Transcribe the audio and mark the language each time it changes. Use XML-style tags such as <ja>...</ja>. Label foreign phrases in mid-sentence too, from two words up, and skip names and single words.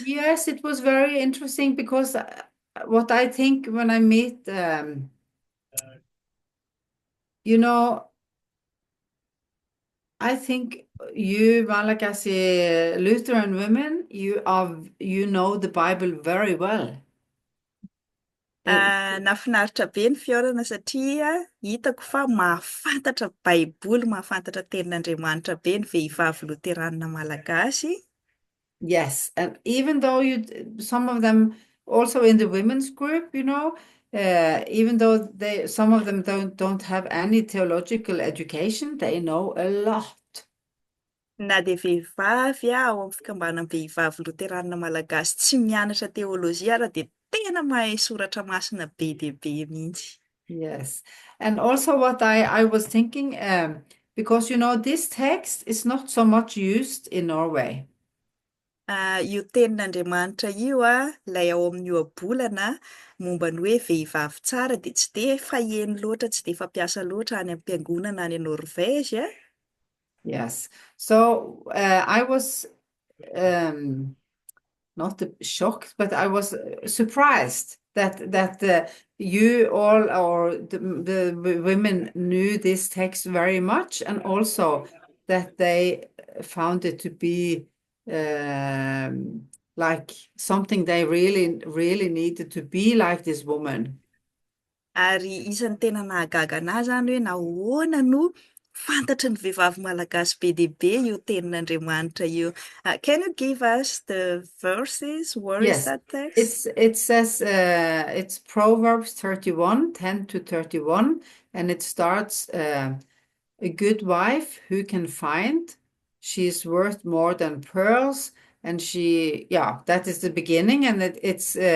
<en>Yes, it was very interesting because what I think when I meet, you know, I think you, Malagasy Lutheran women, you know the Bible very well.</en> <mg>Nafinaritra be ny fiainana satria hitako fa mahafantatra Baiboly, mahafantatra tenin'Andriamanitra be ny vehivavy Loterana Malagasy.</mg> <en>Yes, and even though some of them also in the women's group, even though some of them don't have any theological education, they know a lot.</en> <mg>Na dia vehivavy ao amin'ny fikambanan'ny vehivavy loterana malagasy tsy mianatra teolojia ara dia tena mahay soratra masina be dia be mihitsy.</mg> <en>Yes. And also what I was thinking, because this text is not so much used in Norway.</en> <mg>Io tenin'Andriamanitra io ilay ao amin'ny Ohabolana momba ny hoe vehivavy tsara dia tsy dia faheno loatra, tsy dia fampiasa loatra any amin'ny Fiangonana any Norvezy.</mg> <en>Yes. So I was not shocked, but I was surprised that you all or the women knew this text very much, and also that they found it to be like something they really needed to be like this woman.</en> <mg>Ary isan'ny tena nahagaga anahy zany hoe nahoana no fantatry ny vehivavy malagasy be dia be io tenin'Andriamanitra io.</mg> <en>Can you give us the verses? Where is Yes, that text? it says it's Proverbs 31, 10 to 31, and it starts a good wife who can find, she is worth more than pearls, and that is the beginning, and it is</en>